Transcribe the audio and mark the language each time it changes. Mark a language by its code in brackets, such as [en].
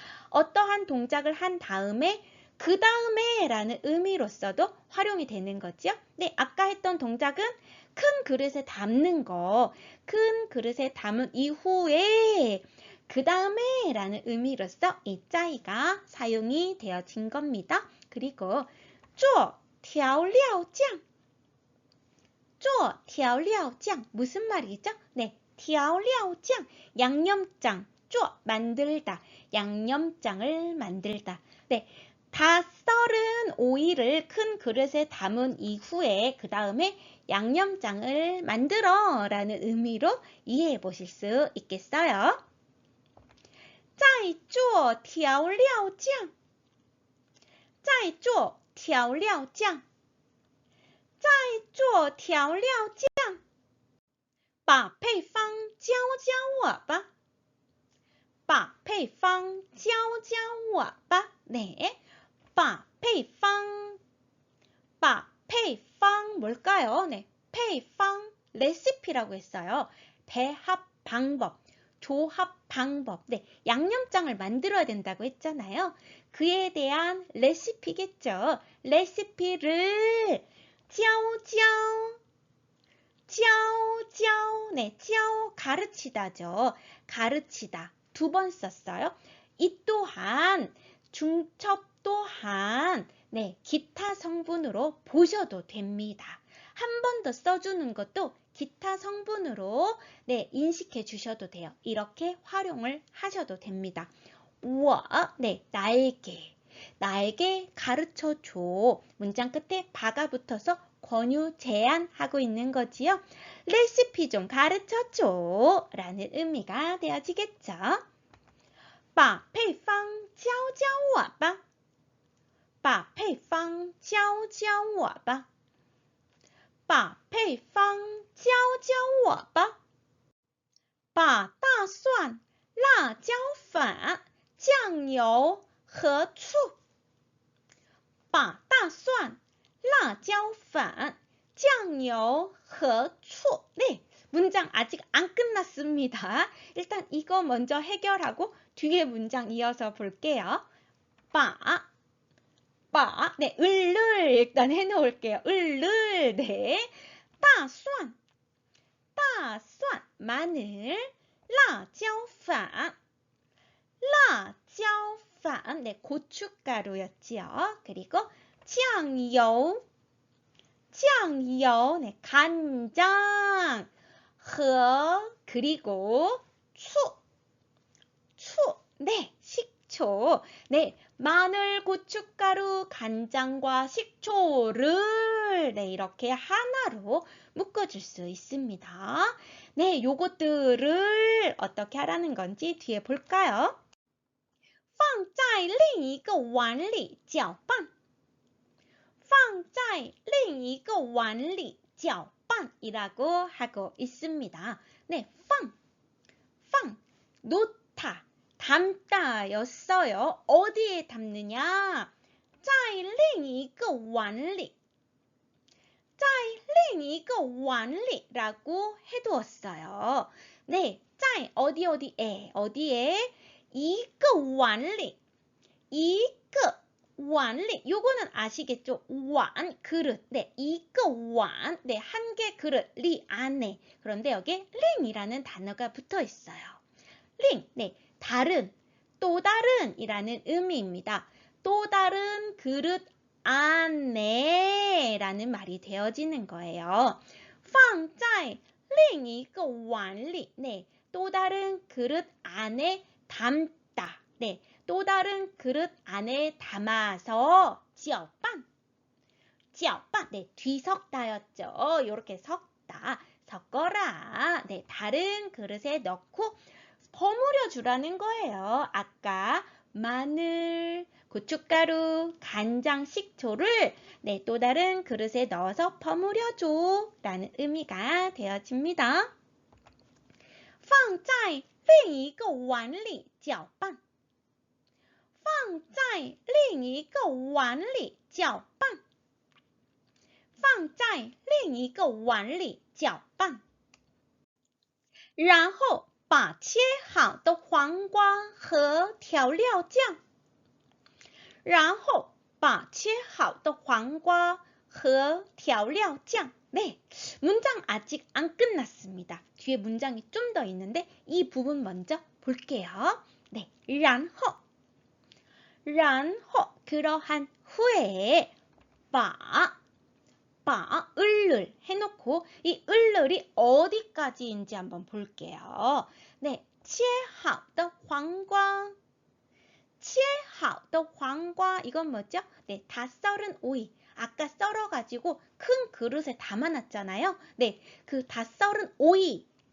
[ko] 어떠한 동작을 한 다음에 그 다음에 라는 의미로서도 활용이 되는 거죠. 네, 아까 했던 동작은 큰 그릇에 담는 거, 큰 그릇에 담은 이후에 그 다음에 라는 의미로서 이 再가 사용이 되어진 겁니다. 그리고 [zh] 做调料酱 做调料酱 [ko] 무슨 말이죠? 네, 调料酱 양념장, 做 만들다, 양념장을 만들다. 네, 다 썰은 오이를 큰 그릇에 담은 이후에 그 다음에 양념장을 만들어 라는 의미로 이해해 보실 수 있겠어요. [zh] 再做调料酱再做调料酱再做调料酱把配方教教我吧把配方教教我吧 네, 把配方把配方 [ko] 뭘까요? 네, 配方 레시피라고 했어요. 배합 방법, 조합 방법. 네, 양념장을 만들어야 된다고 했잖아요. 그에 대한 레시피겠죠. 레시피를 教教네, 教 가르치다죠. 가르치다. 두 번 썼어요. 이 또한 중첩 또한 네, 기타 성분으로 보셔도 됩니다. 한 번 더 써주는 것도 기타 성분으로 네, 인식해 주셔도 돼요. 이렇게 활용을 하셔도 됩니다. 我, 네, 나에게 가르쳐 줘. 문장 끝에 바가 붙어서 권유, 제안하고 있는 거지요. 레시피 좀 가르쳐 줘 라는 의미가 되어지겠죠. [zh] 把配方教教我吧把配方教教我吧把配方教教我吧把大蒜、辣椒粉、酱油和醋把大蒜、辣椒粉、酱油和醋 [ko] 네, 문장 아직 안 끝났습니다. 일단 이거 먼저 해결하고 뒤에 문장 이어서 볼게요. 빠, 네, 을을 일단 해놓을게요. 을을, 네, 大蒜, 마늘, 辣椒粉, 네, 고춧가루였지요. 그리고 酱油, 네, 간장, 和 그리고 추, 네, 식초, 네, 마늘, 고춧가루, 간장과 식초를 네, 이렇게 하나로 묶어줄 수 있습니다. 네, 요것들을 어떻게 하라는 건지 뒤에 볼까요? [zh] 放在另一个碗里搅拌放在另一个碗里搅拌 [ko] 이라고 하고 있습니다. 네, 放 놓다, 담다 였어요. 어디에 담느냐? [zh] 在另一个碗里在另一个碗里 [ko] 라고 해두었어요. 네, 在 어디에 一个碗里 一个碗里 요거는 아시겠죠? 碗 그릇. 네, 一个碗 네, 한 개 그릇 리 안에. 그런데 여기에 링이라는 단어가 붙어 있어요. 링, 네, 다른, 또 다른 이라는 의미입니다. 또 다른 그릇 안에 라는 말이 되어지는 거예요. [zh] 放在另一个碗里 [ko] 네, 또 다른 그릇 안에 담다. 네, 또 다른 그릇 안에 담아서 지어빵. 지어빵. 네, 뒤섞다였죠. 이렇게 섞다. 섞어라. 네, 다른 그릇에 넣고 버무려 주라는 거예요. 아까 마늘, 고춧가루, 간장, 식초를 네, 또 다른 그릇에 넣어서 버무려 줘 라는 의미가 되어집니다. [zh] 放在另一个碗里搅拌放在另一个碗里搅拌放在另一个碗里搅拌然后把切好的黄瓜和调料酱然后把切好的黄瓜和调料酱 [ko] 네, 문장 아직 안 끝났습니다. 뒤에 문장이 좀 더 있는데 이 부분 먼저 볼게요. 네, 然后그러한 후에 把 을을 해놓고 이 을을이 어디까지인지 한번 볼게요. 네, [zh] 切好的黄瓜切好的黄瓜 [ko] 이건 뭐죠? 네, 다 썰은 오이. 아까 썰어가지고 큰 그릇에 담아놨잖아요. 네, 그 다 썰은 오이.